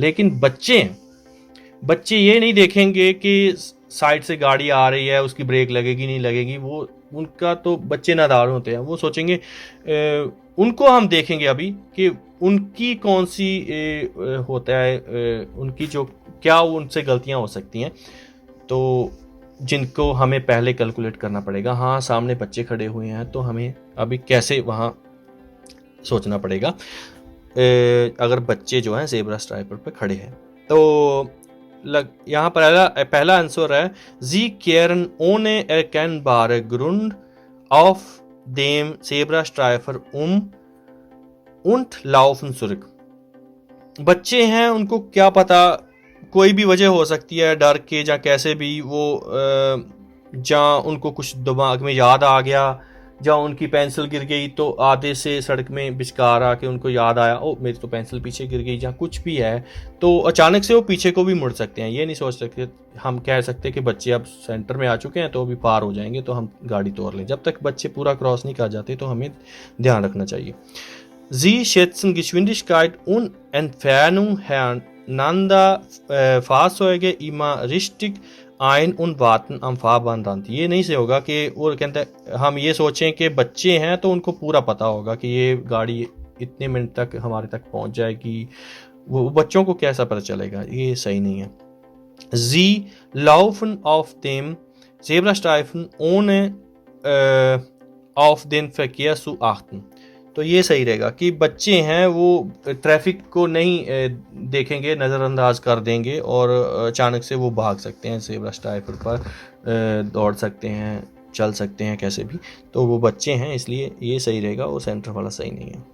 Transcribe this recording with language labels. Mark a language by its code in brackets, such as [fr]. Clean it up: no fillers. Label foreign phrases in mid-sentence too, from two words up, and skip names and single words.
[hi] लेकिन बच्चे ये नहीं देखेंगे कि साइड से गाड़ी आ रही है, उसकी ब्रेक लगेगी नहीं लगेगी, वो उनका तो बच्चे नादान होते हैं, वो सोचेंगे उनको हम देखेंगे अभी कि उनकी कौन सी होता है, उनकी जो क्या उनसे गलतियां हो सकती हैं, तो जिनको हमें पहले कैलकुलेट करना पड़ेगा। हाँ, सामने बच्चे खड़े हुए हैं तो हमें अभी कैसे वहाँ सोचना पड़ेगा अगर बच्चे जो हैं ज़ेब्रा स्ट्राइपर पे खड़े हैं। तो यहाँ पर पहला आंसर है [de] Sie kehren ohne erkennbare Grund auf dem Zebrastreifen und laufen zurück। [hi] बच्चे हैं, उनको क्या पता, कोई भी वजह हो सकती है, डर के या कैसे भी, वो जहाँ उनको कुछ दिमाग में याद आ गया, जहाँ उनकी पेंसिल गिर गई तो आधे से सड़क में बिचकार आके उनको याद आया, ओ मेरी तो पेंसिल पीछे गिर गई, जहाँ कुछ भी है, तो अचानक से वो पीछे को भी मुड़ सकते हैं। ये नहीं सोच सकते, हम कह सकते कि बच्चे अब सेंटर में आ चुके हैं तो अभी पार हो जाएंगे तो हम गाड़ी तोड़ लें। जब तक बच्चे पूरा क्रॉस नहीं कर जाते तो हमें ध्यान रखना चाहिए। [de] Sie schätzen Geschwindigkeit und Entfernung einander Fahrzeuge immer richtig ein und warten am Fahrbahnrand। [hi] ये नहीं से होगा कि वो कहते हैं हम ये सोचें कि बच्चे हैं तो उनको पूरा पता होगा कि ये गाड़ी इतने मिनट तक हमारे तक पहुंच जाएगी, वो बच्चों को कैसा पता चलेगा, ये सही नहीं है। [de] Sie laufen auf dem Zebrastreifen ohne auf den Verkehr zu achten। [hi] तो ये सही रहेगा कि बच्चे हैं वो ट्रैफिक को नहीं देखेंगे, नज़रअंदाज कर देंगे और अचानक से वो भाग सकते हैं, ज़ेब्रा स्ट्राइपर पर दौड़ सकते हैं, चल सकते हैं कैसे भी। तो वो बच्चे हैं इसलिए ये सही रहेगा, वो सेंटर वाला सही नहीं है।